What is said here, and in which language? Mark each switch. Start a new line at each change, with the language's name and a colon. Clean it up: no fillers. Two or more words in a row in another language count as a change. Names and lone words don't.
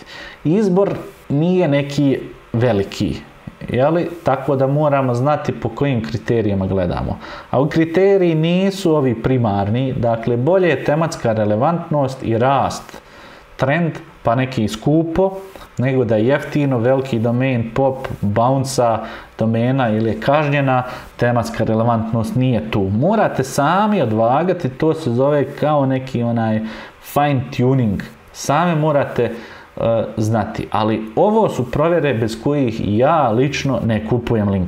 Croatian: Izbor nije neki veliki, tako da moramo znati po kojim kriterijima gledamo. A u kriteriji nisu ovi primarni, dakle bolje je tematska relevantnost i rast, trend, pa neki skupo, nego da je jeftino, veliki
English: domain pop,
Croatian: bounce domena ili je kažnjena, tematska relevantnost nije tu. Morate sami odvagati, to se zove kao neki
English: fine tuning,
Croatian: sami morate znati, ali ovo su provjere bez kojih ja lično ne kupujem link.